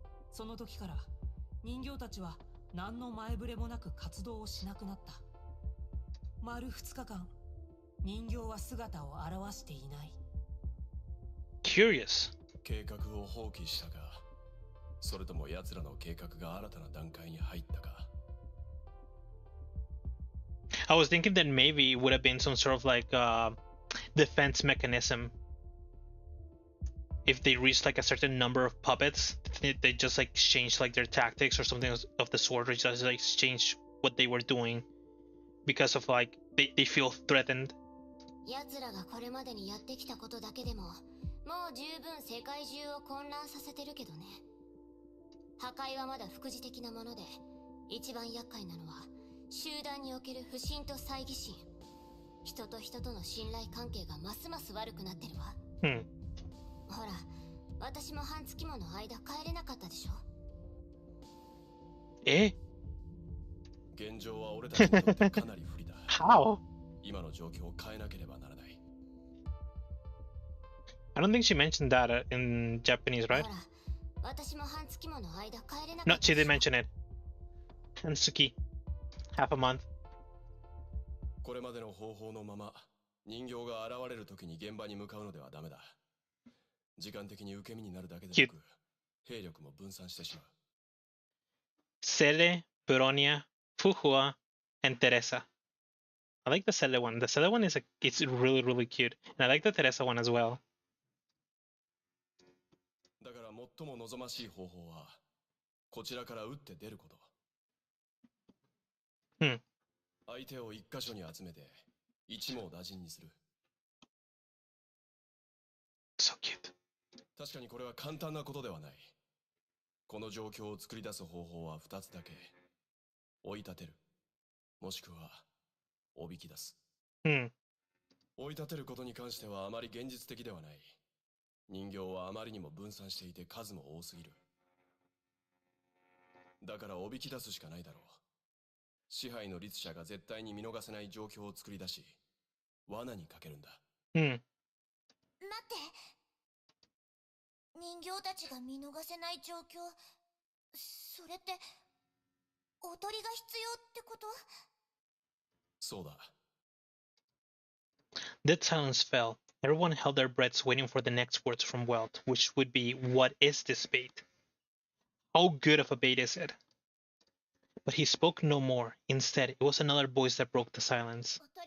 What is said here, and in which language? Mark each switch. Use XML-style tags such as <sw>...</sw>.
<ja>その時から人形たちは何の前触れもなく活動をしなくなった。丸2日間、人形は姿を現していない。</ja> <en>Curious.</en> <ja>計画を放棄したか、それとも奴らの計画が新たな段階に入ったか。</ja> <en>I was thinking that maybe it would have been some sort of like defense mechanism. If they reached like a certain number of puppets, they just like changed like their tactics or something of the sort, or just like change what they were doing because of like they feel threatened.</en> <ja>奴らがこれまでにやってきたことだけでも、もう十分世界中を混乱させてるけどね。破壊はまだ副次的なもので、一番厄介なのは集団における不信と猜疑心。人と人との信頼関係がますます悪くなってるわ。ほら、私も半月もの間帰れなかったでしょ。現状は俺たちにとってかなり不利だ。</ja> <en>How?</en> <ja>今の状況を変えなければならない。</ja> <en>I don't think she mentioned that in Japanese, right?</en> <ja>ほら、私も半月もの間帰れなかった</ja> <en>No, she did mention it. Hansuki. Half a month.</en> <ja>これまでの方法のまま、人形が現れる時に現場に向かうのではダメだ。時間的に受け身になるだけでなく、兵力も分散してしまう。</ja> <en>Seele, Bronia, Fuhua, and Teresa. I like the Seele one. The Seele one is it's really, really cute. And I like the Teresa one as well.</en> <ja>だから最も望ましい方法は、こちらから打って出ること。相手を一箇所に集めて、一網打尽にする。</ja> <en>So cute.</en> <ja>確かにこれは簡単なことではない。この状況を作り出す方法は2つだけ。追い立てる。もしくは、おびき出す。追い立てることに関してはあまり現実的ではない。人形はあまりにも分散していて数も多すぎる。だからおびき出すしかないだろう。支配の律者が絶対に見逃せない状況を作り出し、罠にかけるんだ。待って。人形たちが見逃せない状況、それって踊りが必要ってこと？そうだ。</ja> <en>That silence fell. Everyone held their breaths waiting for the next words from Welt, which would be, "What is this bait?" How good of a bait is it? But he spoke no more. Instead, it was another voice that broke the silence.</en>